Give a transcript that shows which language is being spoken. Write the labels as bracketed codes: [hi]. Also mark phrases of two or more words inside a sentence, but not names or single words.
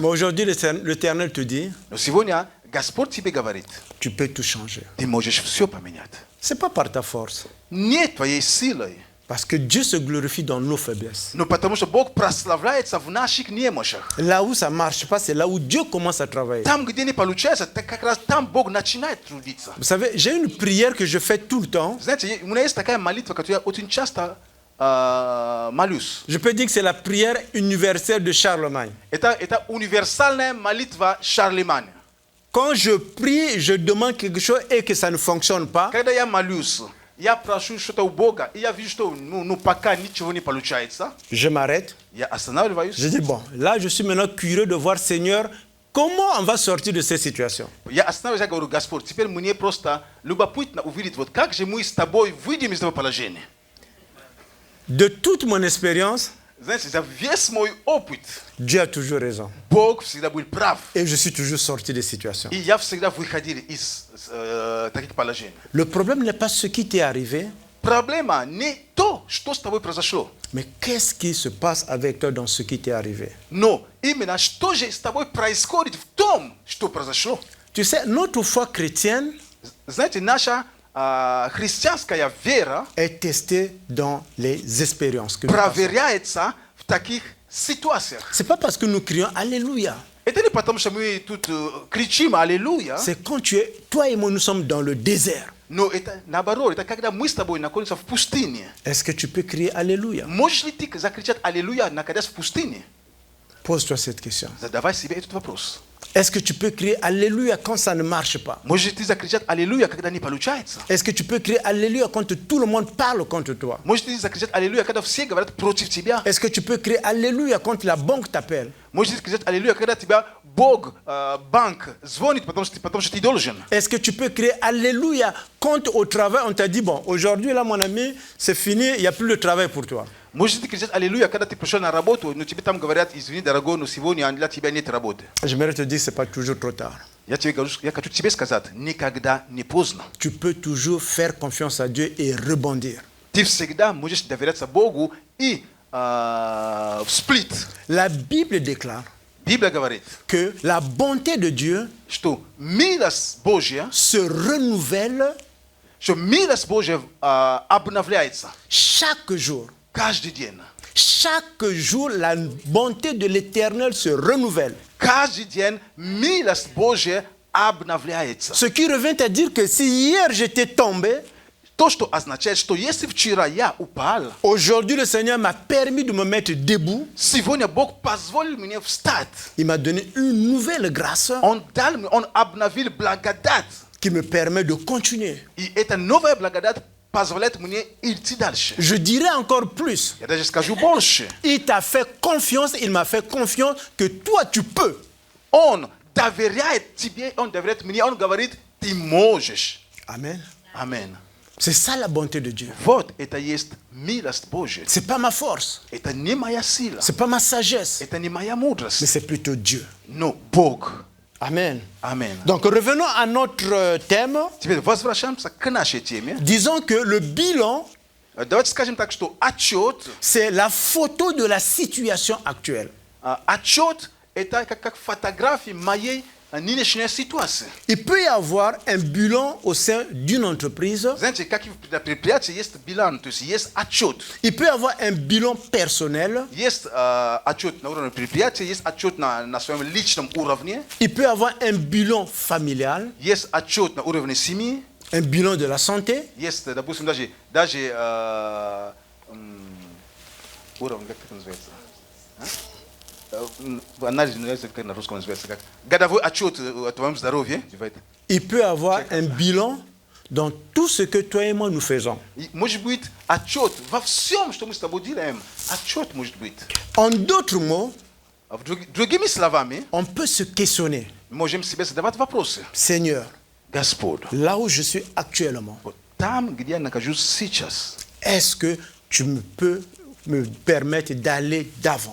[fr] Mais aujourd'hui, l'Éternel te dit, [ru] Но сегодня Господь тебе говорит, [fr] tu peux tout changer. [ru] ты можешь все поменять. [fr] Ce n'est pas par ta force. [ru] Не твоей силой, [fr] Parce que Dieu se glorifie dans nos faiblesses. [ru] но потому что Бог прославляется в наших немощах. [fr] Là où ça ne marche pas, c'est là où Dieu commence à travailler. [ru] Там, где не получается, так как раз там Бог начинает трудиться. [fr] Vous savez, j'ai une prière que je fais tout le temps. [ru] Знаете, у меня есть такая молитва, которую я очень часто молюсь. [fr] Je peux dire que c'est la prière universelle de Charlemagne. [ru] Это универсальная молитва Шарлеманя. [fr] Quand je prie, je demande quelque chose et que ça ne fonctionne pas, [ru] Когда я молюсь, я прошу что-то у Бога, и я вижу, что пока ничего не получается, [fr] je m'arrête. [ru] я останавливаюсь. [fr] Je dis, bon, là, je suis maintenant curieux de voir, Seigneur, comment on va sortir de cette situation. [ru] Я останавливаюсь, я говорю, Господь, теперь мне просто любопытно увидеть, вот как же мы с тобой выйдем из этого положения. [fr] De toute mon expérience, [ru] Знаете, за весь мой опыт, [fr] Dieu a toujours raison. [ru] Бог всегда был прав. [fr] Et je suis toujours sorti des situations. [ru] И я всегда выходил из таких положений. [fr] Le problème n'est pas ce qui t'est arrivé, [ru] Проблема не то, что с тобой произошло, [fr] mais qu'est-ce qui se passe avec toi dans ce qui t'est arrivé. [ru] но именно что же с тобой происходит в том, что произошло. [fr] Tu sais, notre foi chrétienne [ru] Знаете, наша христианская вера [fr] est testée dans les expériences que nous passons. [ru] проверяется в таких ситуациях. [fr] C'est pas parce que nous crions Alléluia. [ru] Это не потому, что мы тут кричим «Аллилуйя», [fr] C'est quand toi et moi, nous sommes dans le désert. [ru] но это наоборот, это когда мы с тобой находимся в пустыне. [fr] Est-ce que tu peux crier Alléluia? [ru] Можешь ли ты закричать «Аллилуйя», находясь в пустыне? [fr] Pose-toi cette question. [ru] Задавай себе этот вопрос. [fr] Est-ce que tu peux crier Alléluia quand ça ne marche pas? [ru] Можешь ли ты закричать «Аллилуйя», когда не получается? [fr] Est-ce que tu peux crier Alléluia quand tout le monde parle contre toi? [ru] Можешь ли ты закричать «Аллилуйя», когда все говорят против тебя? [fr] Est-ce que tu peux crier Alléluia quand la banque t'appelle? [ru] Можешь ли ты кричать «Аллилуйя», когда тебя Бог, банк звонит, потому что ты должен? [fr] Est-ce que tu peux crier Alléluia quand au travail on t'a dit bon, aujourd'hui là mon ami, c'est fini, il n'y a plus de travail pour toi? [ru] Можешь ли ты кричать «Аллилуйя», когда ты пришел на работу, но тебе там говорят «Извини, дорогой, но сегодня для тебя нет работы»? [fr] J'aimerais te dire c'est pas toujours trop tard. [ru] Я хочу тебе сказать, никогда не поздно. [fr] Tu peux toujours faire confiance à Dieu et rebondir. [ru] Ты всегда можешь доверяться Богу и всплыть. [fr] La Bible déclare [ru] Библия говорит, [fr] que la bonté de Dieu [ru] что милость Божья, [fr] se renouvelle [ru] что милость Божья обновляется [fr] chaque jour. [ru] каждый день. [fr] Chaque jour, la bonté de l'Éternel se renouvelle. [ru] Каждый день милость Божья обновляется. [fr] Ce qui revient à dire que si hier j'étais tombé, [ru] То, что означает, что если вчера я упал, [fr] aujourd'hui le Seigneur m'a permis de me mettre debout. [ru] сегодня Бог позволил мне встать. [fr] Il m'a donné une nouvelle grâce [ru] Он обновил благодать. [fr] qui me permet de continuer. [ru] И эта новая благодать позволяет мне идти дальше. [fr] Je dirais encore plus. [ru] Я даже скажу больше. [fr] Il t'a fait confiance, il m'a fait confiance que toi tu peux. [ru] Он доверяет тебе, он доверяет мне, он говорит, ты можешь. [fr] Amen. [ru] Аминь. [fr] C'est ça la bonté de Dieu. [ru] Вот это есть милость Божья. [fr] C'est pas ma force, [ru] Это не моя сила. [fr] c'est pas ma sagesse, [ru] Это не моя [fr] mais [ru] мудрость. [fr] c'est plutôt Dieu. [ru] Но Бог. [fr] Amen. [ru] Аминь. [fr] Donc revenons à notre thème. [ru] Теперь возвращаемся к нашей теме. [fr] Disons que le bilan, [ru] Давайте скажем так, что отчет, [fr] c'est la photo de la situation actuelle. [ru] отчет это как фотография моей нынешней ситуации. [fr] Il peut y avoir un bilan au sein d'une entreprise. [ru] Знаете, как и в предприятии есть билан, то есть есть отчет. [fr] Il peut y avoir un bilan personnel. [ru] Есть отчет на уровне предприятия, есть отчет на своем личном уровне, [fr] Il peut y avoir un bilan familial, [ru] есть отчет на уровне семьи, [fr] un bilan de la santé, [ru] есть, допустим, даже Uram, как это называется? Анализ называется, как на русском называется, как годовой отчет о твоем здоровье. [fr] Il peut avoir un bilan dans tout ce que toi et moi nous faisons. [ru] Может быть, отчет во всем, что мы с тобой делаем. Отчет может быть. [fr] En d'autres mots, [ru] Другими словами, [fr] on peut se questionner. [ru] можем себе задавать вопросы. [fr] Seigneur, [ru] Господь, [fr] là où je suis actuellement, [ru] вот там, где я нахожусь сейчас, [fr] est-ce que tu peux me permettre d'aller d'avant?